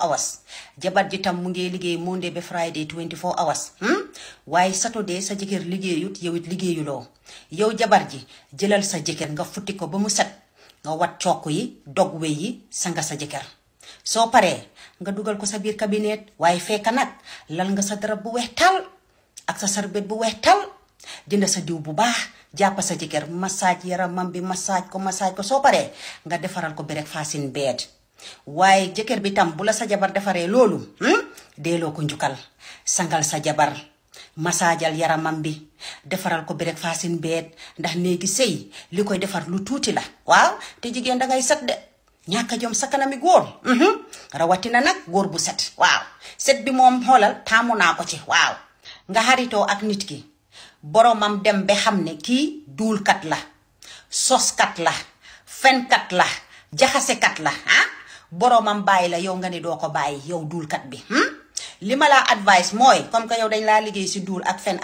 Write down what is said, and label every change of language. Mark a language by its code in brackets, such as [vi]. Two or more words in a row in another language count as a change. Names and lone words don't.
[wo] hours jabar ji tam mu ngi liggéey Monday ba Friday 24 hours waaye Saturday sa jëkkër liggéeyut yow it liggéeyuloo yow jabar ji jëlal sa jëkkër nga futti ko ba mu set nga wat cokk yi dog we yi sanga sa jëkkër soo paree nga dugal ko sa biir cabinet waaye fekk nag lal nga sa darab bu weex tal ak sa sarbet bu weex tal jënd sa diw bu baax jàpp sa jëkkër massage yaramam bi massage ko soo paree nga defaral ko [en] breakfast in bed [wo] waaye jëkkër bi tam bu la sa jabar defaree loolu deeloo ko njukkal sangal sa jabar massajal yaramam bi defaral ko [en] breakfast in bed [wo] ndax néegi sëy li koy defar lu tuuti la waaw te jigéen dangay set de ñàkk jom sa kanami góor rawatina nag góor bu set waaw set bi moom xoolal taamu naa ko ci waaw nga xaritoo ak nit ki boromam dem ba xam ne kii duulkat la soskat la fenkat la jaxasekat la boromam bàyyi la yow nga ne doo ko bàyyi yow duulkat bi li ma laa advice mooy [fr] comme que [wo] yow dañ laa liggéey si duul ak fen